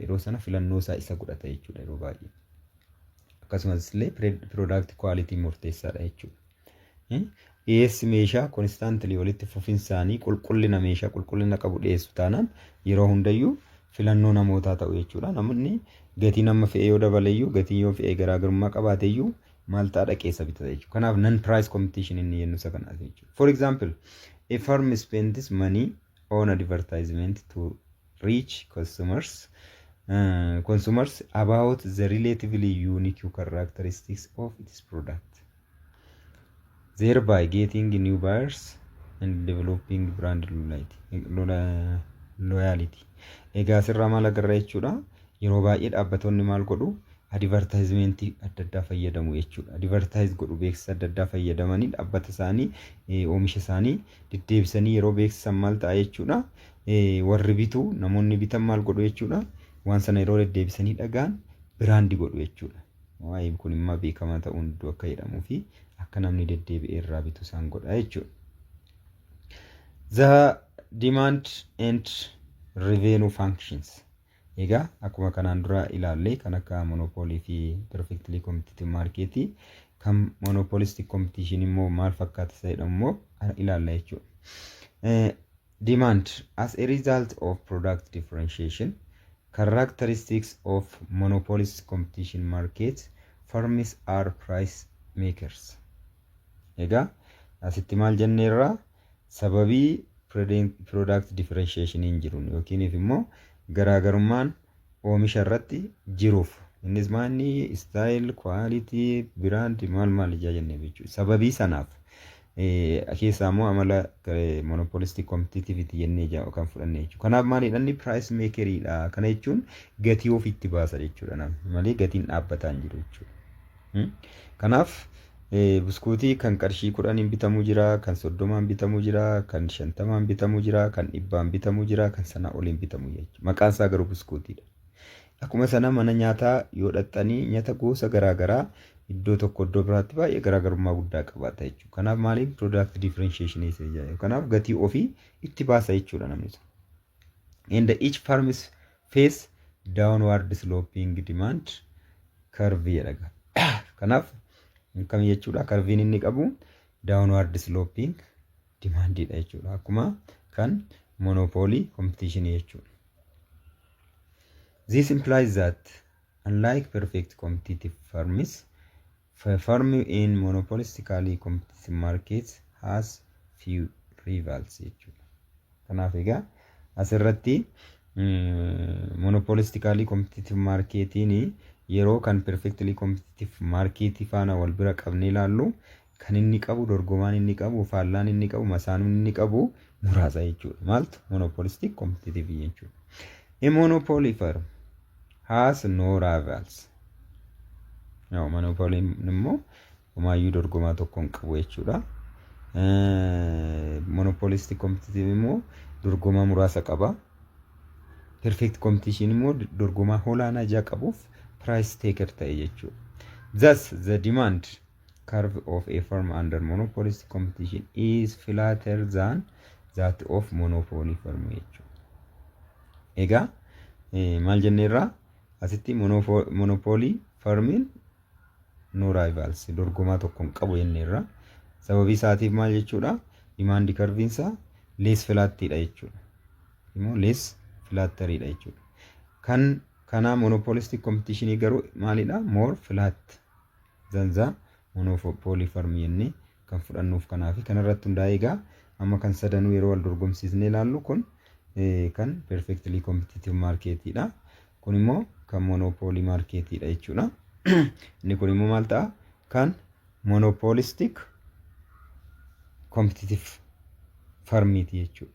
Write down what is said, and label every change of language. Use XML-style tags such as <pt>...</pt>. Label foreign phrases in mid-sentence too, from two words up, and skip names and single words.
<om>Yeroo sana filannoo isaa isa godhata jechuudha yeroo baay'ee. Akkasumas illee</om> <en>product quality</en> <om>murteessaadha jechuudha. Dhiyeessi meeshaa constantly walitti fufinsaanii qulqullina meeshaa qulqullina qabu dhiyeessu taanaan yeroo hundayyuu filannoo namootaa ta'u jechuudha. Namoonni gatii nama fe'ee yoo dabaleyyuu gatii yoo fe'ee garaagarummaa qabaateyyuu maal ta'a keessa bitata jechuudha. Kanaaf</om> <en>non-price competition</en> <om>inni jennu isa kanaati jechuudha.</om> <en>For example, a firm spends money on advertisement to reach consumers about the relatively unique characteristics of its product, thereby getting new buyers and developing brand loyalty.</en> <om>Egaa asirraa maal agarra jechuudha. Yeroo baay'ee dhaabbattoonni maal godhu advertisement adda addaa fayyadamu jechuudha. Advertise godhu beeksisa adda addaa fayyadamanii dhaabbata isaanii oomisha isaanii deddeebisanii yeroo beeksisan maal ta'a jechuudha. Warri bitu namoonni bitan maal godhu jechuudha. Waan sana yeroo deddeebisanii dhagaan biraandi godhu jechuudha. Waa'ee kun immoo beekamaa ta'uun iddoo akka jedhamuu fi akka namni deddeebi'ee irraa bitu isaan godha jechuudha.</om> <en>The demand and revenue functions.</en> <om>Egaa akkuma kanaan dura ilaallee kan akka monopoly fi</om> <en>perfectly competitive market</en> <om>kan</om> <en>monopolistic competition</en> <om>immoo maal fakkaata ta'edha immoo ilaalla jechuudha.</om> <en>Demand as a result of product differentiation Characteristics of monopolist competition markets. Firms are price makers.</en> <om>Egaa asitti maal jenneerra sababii</om> <en>product differentiation</en> <om>hin jiruun yookiin immoo garaagarummaan oomisha irratti jiruuf innis maanni</om> <en>style quality brand</en> <om>maal jennee jechuudha. Sababii sanaaf keessaa immoo amala</om> <en>monopolistic competitivity</en> <om>jennee kan fudhanne jechuudha. Kanaaf maalidha</om> <en>price makeridha.</en> <om>Kana jechuun gatii ofitti baasa jechuudha. Malee gatiin dhaabbataa hin jiru jechuudha. Kanaaf buskuutii kan qarshii 10 bitamuu jira, kan 30 bitamuu jira, kan 50 bitamuu jira, kan 100 bitamuu jira, kan sana oliin bitamuu jechuudha. Maqaan isaa garuu buskuutiidha. Akkuma sana mana nyaataa yoo dhaxxanii nyaata gosa garaagaraa iddoo tokko iddoo biraatti baay'ee garaagarummaa guddaa qabaata jechuudha. Kanaaf maaliif</om> <en>product differentiation</en> <om>isa jedhama. Kanaaf gatii ofii itti baasa jechuudha namni sun.</om> <en>And each firms face downward sloping demand curve jedhaga.</en> <om>Kanaaf kam jechuudha karviin inni qabu</om> <en>downward sloping demand</en> <om>dha jechuudha. Akkuma kan</om> <en>monopoly competition</en> <om>jechuudha.</om> <en>This implies that unlike perfect competitive firms, firm in monopolistically competitive markets has few rivals jechuudha.</en> <om>Kanaaf egaa asirratti</om> <en>monopolistically competitive marketiin</en> <om>yeroo kan</om> <en>perfectly competitive market</en> <om>faana wal bira qabnee ilaallu kan inni qabu dorgomaan inni qabu faallaan inni qabu masaanuun inni qabu muraasa jechuudha. Maaltu</om> <en>monopolistic competitive</en> <om>jechuudha.</om> <en>A monopoly firm has no rivals.</en> <om>Monopoly immoo homaayyuu dorgomaa tokko hin qabu jechuudha.</om> <en>Monopolistic competitive</en> <om>immoo dorgomaa muraasa qaba.</om> <en>Perfect competition</en> <om>immoo dorgomaa olaanaa ija qabuuf</om> <en>price taker</en> <om>ta'e jechuudha.</om> <en>Thus the demand curve of a firm under monopolistic competition is flatter than that of monopoly firm jechuudha.</en> <om>Egaa maal jenneerra asitti</om> <en>monopoly firmin no rivals</en> <om>dorgomaa tokko hin qabu jenneerra. Sababii isaatiif maal jechuudha</om> <en>demand curve</en> <om>isaa</om> <en>less flattidha</en> <om>jechuudha. Immoo</om> <en>less flatteridha</en> <om>jechuudha. Kana</om> <en>monopolistic competition</en> <om>garuu maalidha</om> <en>more flat than the monopoly firm</en> <om>jennee kan fudhannuuf kanaafi kanarratti hundaa'ee egaa amma kan sadanuu yeroo wal dorgomsiisnee ilaallu kun kan</om> <en>perfectly competitive marketidha.</en> <om>Kun immoo kan</om> <en>monopoly marketidha</en> <om>jechuudha. Inni kun immoo maal ta'a kan</om> <en>monopolistic competitive firmiti</en> <om>jechuudha.</om>